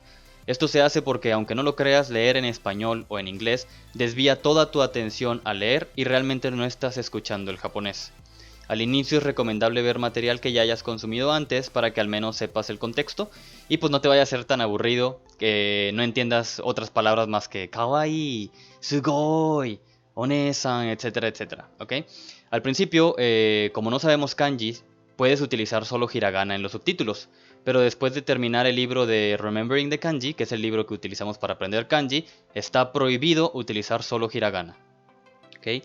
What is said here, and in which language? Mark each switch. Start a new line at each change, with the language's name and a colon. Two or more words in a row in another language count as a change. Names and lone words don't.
Spanish: Esto se hace porque, aunque no lo creas, leer en español o en inglés desvía toda tu atención a leer y realmente no estás escuchando el japonés. Al inicio es recomendable ver material que ya hayas consumido antes para que al menos sepas el contexto y pues no te vaya a ser tan aburrido que no entiendas otras palabras más que
Japanese: かわいい、すごい,
Spanish: onesan, etcétera, etcétera. ¿Ok? Al principio, como no sabemos kanji, puedes utilizar solo hiragana en los subtítulos, pero después de terminar el libro de Remembering the Kanji, que es el libro que utilizamos para aprender kanji, está prohibido utilizar solo hiragana. ¿Ok?